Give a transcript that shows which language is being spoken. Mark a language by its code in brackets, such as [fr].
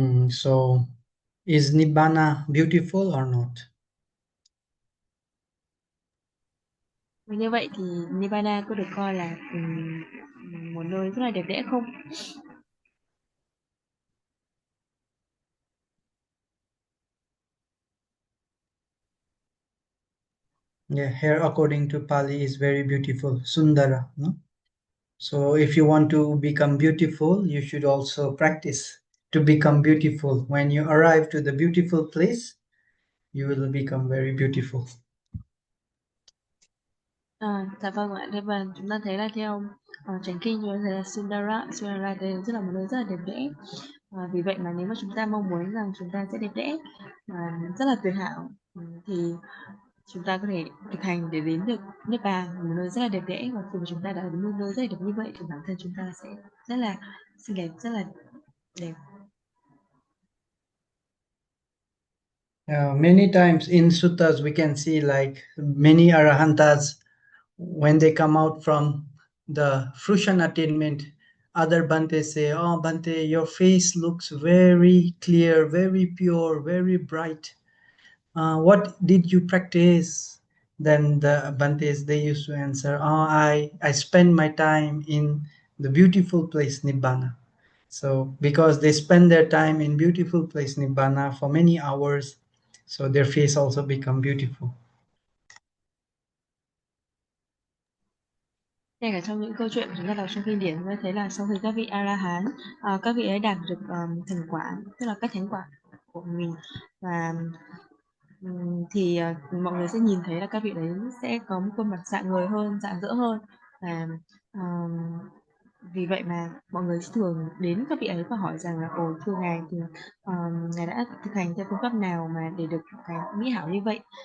[en] So, is Nibbana beautiful or not? [vi] Và như vậy thì Nibbana có được coi là một nơi rất là đẹp đẽ không? [en] Yeah, here according to Pali is very beautiful, Sundara. No? So if you want to become beautiful, you should also practice to become beautiful. When you arrive to the beautiful place, you will become very beautiful. [vi] Dạ vâng ạ. Thế và chúng ta thấy là theo Chánh Kinh chúng ta thấy là Sundara đây rất là một nơi rất là đẹp đẽ. Vì vậy mà nếu mà chúng ta mong muốn rằng chúng ta sẽ đẹp đẽ và rất là tuyệt hảo, thì chúng ta có thể thực hành để đến được Niết Bàn, một nơi rất là đẹp đẽ. Và khi mà chúng ta đã đến một nơi rất là đẹp như vậy thì bản thân chúng ta sẽ rất là xinh đẹp, rất là đẹp. [en] Many times in suttas we can see like many arahantas, when they come out from the fruition attainment, other Bantes say, "Oh, Bante, your face looks very clear, very pure, very bright. What did you practice?" Then the Bantes, they used to answer, "Oh, I spend my time in the beautiful place Nibbana." So because they spend their time in beautiful place Nibbana for many hours, so their face also become beautiful. [vi] Ngay cả trong những câu chuyện chúng ta đọc trong kinh điển, chúng ta thấy là sau khi các vị A-la-hán, các vị ấy đạt được thành quả, tức là các thánh quả của mình, và thì mọi người sẽ nhìn thấy là các vị đấy sẽ có một khuôn mặt rạng ngời hơn, rạng rỡ hơn, và vì vậy mà mọi người thường đến các vị ấy và hỏi rằng là ồ thưa ngài thì ngài đã thực hành theo phương pháp nào mà để được cái mỹ hảo như vậy.